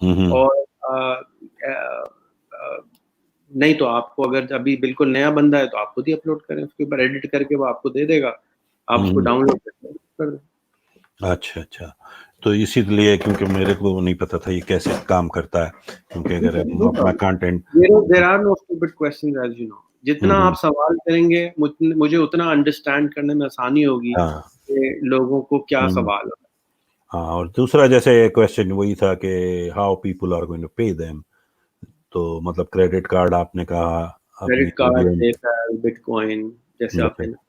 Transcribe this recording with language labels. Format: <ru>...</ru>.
<ur>اور نہیں تو آپ کو اگر ابھی بالکل نیا بندہ ہے تو آپ خود ہی اپلوڈ کریں، اس کے اوپر ایڈٹ کر کے وہ آپ کو دے دے گا، آپ اس کو ڈاؤن لوڈ کر دیں. اچھا. تو اسی لیے کیونکہ میرے کو نہیں پتا تھا یہ کیسے کام کرتا ہے، کیونکہ اگر اپنا content</ur> <en>there are no stupid questions as you know.</en> <ur>جتنا آپ سوال کریں گے مجھے اتنا انڈرسٹینڈ کرنے میں آسانی ہوگی کہ لوگوں کو کیا سوال ہے. ہاں. اور دوسرا جیسے کویسچن وہی تھا کہ</ur> <en>how people are going to pay them,</en> <ur>تو مطلب کریڈٹ کارڈ آپ نے کہا، credit card, pay Pal, but coin جیسے آپ نے.</ur>